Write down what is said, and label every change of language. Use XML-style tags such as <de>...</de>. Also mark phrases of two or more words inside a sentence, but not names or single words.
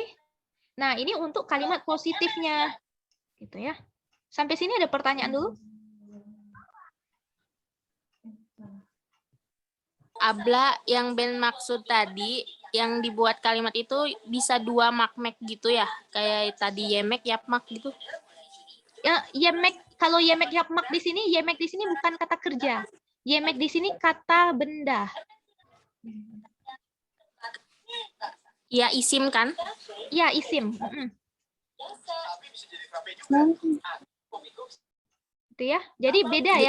<id>Nah, ini untuk kalimat positifnya. Gitu ya. Sampai sini ada pertanyaan dulu? Abla, yang Ben maksud tadi, yang dibuat kalimat itu bisa dua makmek gitu ya? Kayak tadi</id> <tr>yemek, yapmak</tr> <id>gitu? Ya, yemek, kalau</id> <tr>yemek yapmak</tr> <id>di sini, yemek di sini bukan kata kerja. Yemek di sini kata benda. Ya, isim kan? Ya, isim. Itu ya. Jadi beda ya.</id>